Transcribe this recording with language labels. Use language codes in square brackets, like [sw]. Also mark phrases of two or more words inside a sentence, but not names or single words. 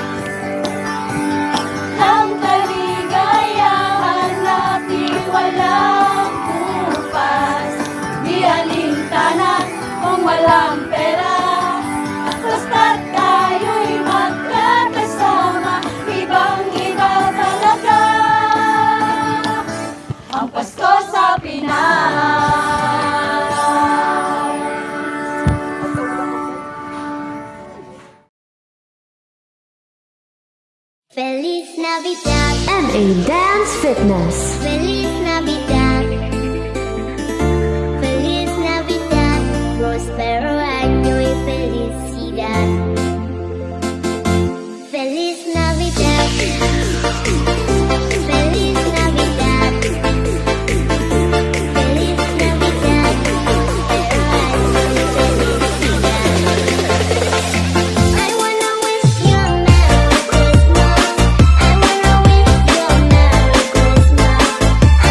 [tl] Ang kaligayahan natin walang bukas, di alintana kung walang pera. Basta't tayo'y magkakasama, ibang-iba talaga ang Pasko sa Pinas. [es] Feliz Navidad, MA Dance Fitness. Feliz Navidad, Feliz Navidad, prospero año y felicidad. Feliz Navidad, Feliz Navidad, Feliz Navidad, prospero año y felicidad. [en] I wanna wish you a Merry Christmas. I wanna wish you a Merry Christmas.